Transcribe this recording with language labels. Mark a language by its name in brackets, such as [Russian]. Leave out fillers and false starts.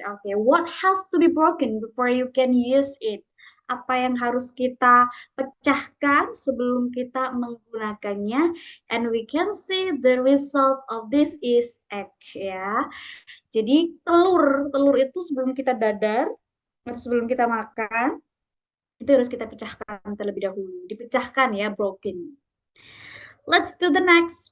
[English] Oke, what has to be broken before you can use it? [Indonesian] Apa yang harus kita pecahkan sebelum kita menggunakannya? [English] And we can see the result of this is egg ya. [Indonesian] Jadi telur, telur itu sebelum kita dadar atau sebelum kita makan, itu harus kita pecahkan terlebih dahulu. Dipecahkan ya, [English] broken. Let's do the next.